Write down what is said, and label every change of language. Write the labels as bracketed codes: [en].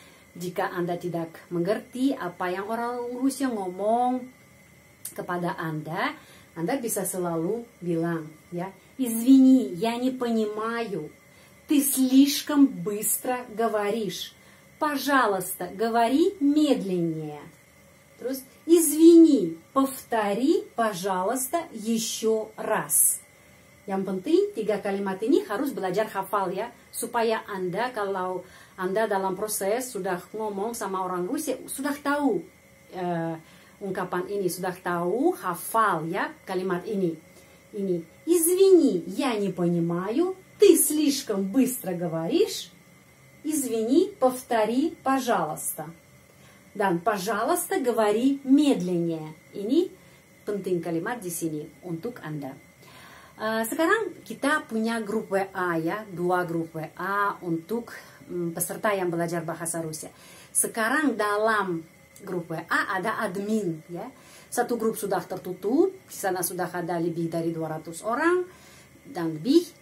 [id] Jika Anda tidak mengerti apa yang orang Rusia ngomong kepada Anda bisa selalu bilang ya, [ru] извини, я не понимаю, ты слишком быстро говоришь, пожалуйста, говори медленнее. [id] Terus, [ru] извини, повтори, пожалуйста, еще раз. [id] Yang penting 3 kalimat ini harus belajar hafal ya, supaya Anda kalau Anda dalam proses sudah ngomong sama orang Rusia, sudah tahu ungkapan ini, sudah tahu hafal ya kalimat ini. Ini, [ru] извини, я не понимаю, ты слишком быстро говоришь, извини, повтори, пожалуйста. [id] Dan [ru] пожалуйста, говори медленнее. [id] Ini penting kalimat di sini untuk Anda. Sekarang kita punya grup WA ya, 2 grup WA untuk peserta yang belajar bahasa Rusia. Sekarang dalam grup WA ada admin ya. 1 grup sudah tertutup, di sana sudah ada lebih dari 200 orang dan lebih.